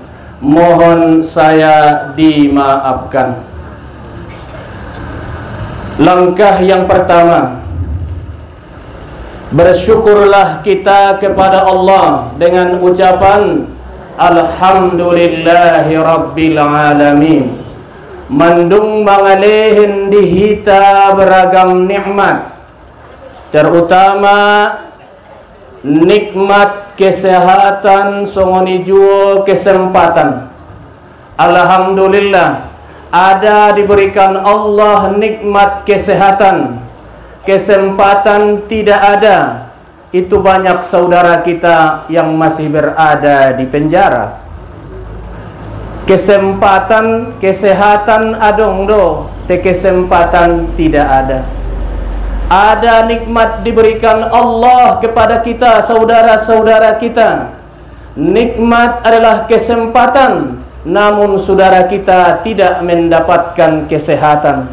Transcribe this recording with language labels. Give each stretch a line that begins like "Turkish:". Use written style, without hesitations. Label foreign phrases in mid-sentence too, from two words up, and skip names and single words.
Indonesian: Mohon saya dimaafkan. Langkah yang pertama, bersyukurlah kita kepada Allah dengan ucapan
Arabic: Alhamdulillahi Rabbil Alamin.
Batak Mandailing: Mandung mangalehin dihita
Indonesian: beragam nikmat, terutama nikmat kesehatan
Batak Mandailing: songoni juo
Indonesian: kesempatan. Alhamdulillah ada diberikan Allah nikmat kesehatan. Kesempatan tidak ada. Itu banyak saudara kita yang masih berada di penjara. Kesempatan, kesehatan
Batak Mandailing: adong do, te
Indonesian: kesempatan tidak ada. Ada nikmat diberikan Allah kepada kita, saudara-saudara kita. Nikmat adalah kesempatan, namun saudara kita tidak mendapatkan kesehatan.